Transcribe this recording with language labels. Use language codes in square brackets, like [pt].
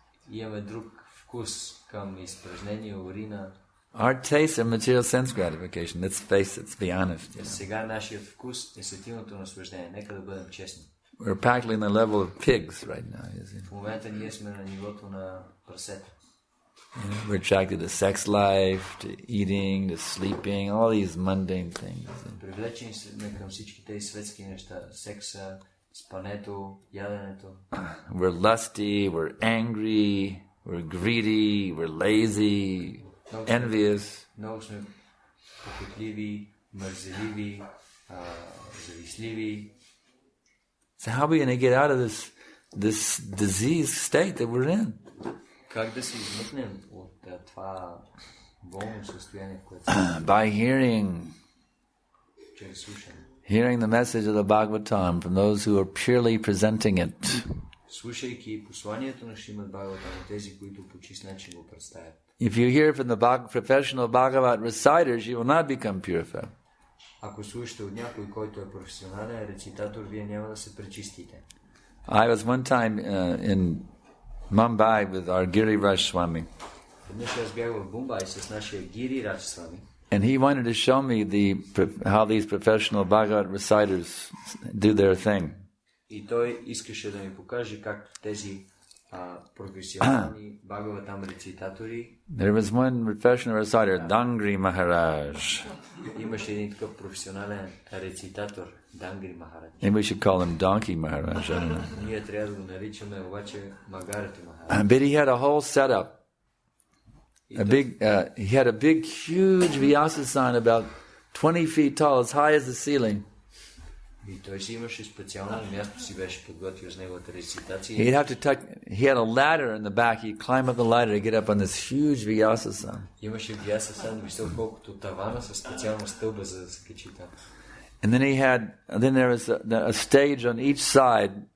[bg] Имаме друг вкус към изпражнение, урина. [en] Our taste are material sense gratification. Let's face it, let's be honest. [bg] Сега нашият вкус е сетивното наслаждение. Нека да бъдем честни. [en] We're practically in the level of pigs right now. You see? [bg] В момента ние сме на нивото на прасета. [en] We're attracted to sex life, to eating, to sleeping, all these mundane things. [bg] Привлечени сме към всички тези светски неща. Секса, спането, яденето. [en] We're lusty, we're angry, we're greedy, we're lazy, envious. [bg] Много сме похотливи, мързеливи, завистливи. [en] So how are we going to get out of this diseased state that we're in? [bg] Как да се измъкнем от това болно състояние, в което [en] By [bg] чрез слушане. [en] Hearing the message of the Bhagavatam from those who are purely presenting it. [bg] Слушайки посланието на Шримад Бхагаватам, тези, които по чист начин го представят. [en] If you hear from the professional Bhagavat reciters, you will not become purified. [bg] Ако слушате от някой, който е професионален рецитатор, вие няма да се пречистите. [en] I was one time in Mumbai with our Giriraj Swami. [bg] Веднъж аз бях в Мумбай с нашия Giriraj Swami. [en] And he wanted to show me how these professional Bhagavat reciters do their thing. [bg] И той искаше да ми покаже как тези професионални Бхагаватам рецитатори. [en] There was one professional reciter, Dangri Maharaj. [bg] Имаше един такъв професионален рецитатор, Дангри Махарадж. [en] Maybe we should call him Donkey Maharaj. I don't know. [bg] Ние трябва да го наричаме обаче Магарето Махарадж. [en] But he had a whole setup. He had a big, huge Vyasasana about 20 feet tall, as high as the ceiling. [bg] И той си имаше специално място, си беше подготвил с неговата рецитация. [en] He'd have to tuck. He had a ladder in the back. He'd climb up the ladder to get up on this huge vyasasana. [bg] Имаше vyasasana висок колкото тавана със специална стълба за да се качи там. [en] And then there was a stage on each side.